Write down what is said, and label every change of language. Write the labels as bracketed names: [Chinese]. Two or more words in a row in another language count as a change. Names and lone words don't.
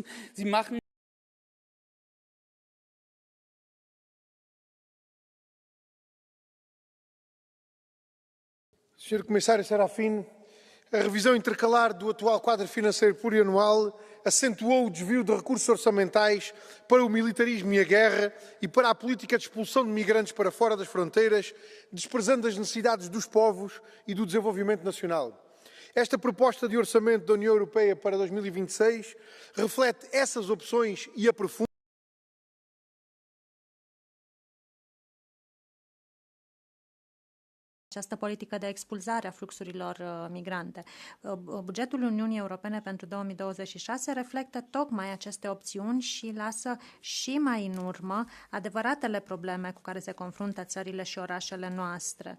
[German] Sie machen [French] Monsieur le Commissaire Serafin, [Portuguese] A revisão intercalar do atual quadro financeiro plurianual acentuou o desvio de recursos orçamentais para o militarismo e a guerra e para a política de expulsão de migrantes para fora das fronteiras, desprezando as necessidades dos povos e do desenvolvimento nacional. Esta proposta de orçamento da União Europeia para 2026 reflete essas opções e aprofunda [Romanian] această politică de expulzare a fluxurilor migrante. Bugetul Uniunii Europene pentru 2026 reflectă tocmai aceste opțiuni și lasă și mai în urmă adevăratele probleme cu care se confruntă țările și orașele noastre.